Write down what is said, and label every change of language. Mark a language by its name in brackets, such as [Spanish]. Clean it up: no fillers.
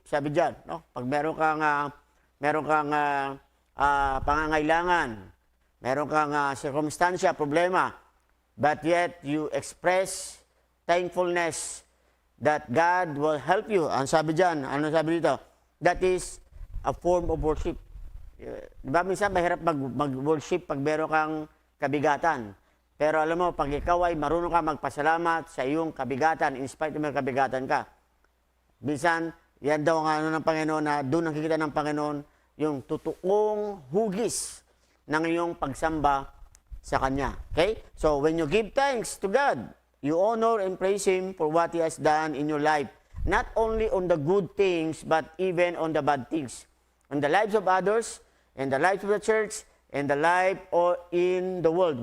[Filipino] Sabi diyan, no? Pag meron kang pangangailangan, meron kang circumstansya, problema, [English] but yet you express thankfulness that God will help you. [Filipino] Ang sabi diyan, ano sabi dito? [English] That is a form of worship. [Filipino] Diba minsan mahirap mag-worship pag meron kang kabigatan. Pero alam mo, pag ikaw ay marunong ka magpasalamat sa iyong kabigatan, [English] in spite of [Filipino] may kabigatan ka, minsan, yan daw ang ano ng Panginoon na doon nakikita ng Panginoon yung totoong hugis ng iyong pagsamba sa Kanya. Okay? [English] So, when you give thanks to God, you honor and praise Him for what He has done in your life. Not only on the good things, but even on the bad things. On the lives of others, in the lives of the church, in the life or in the world.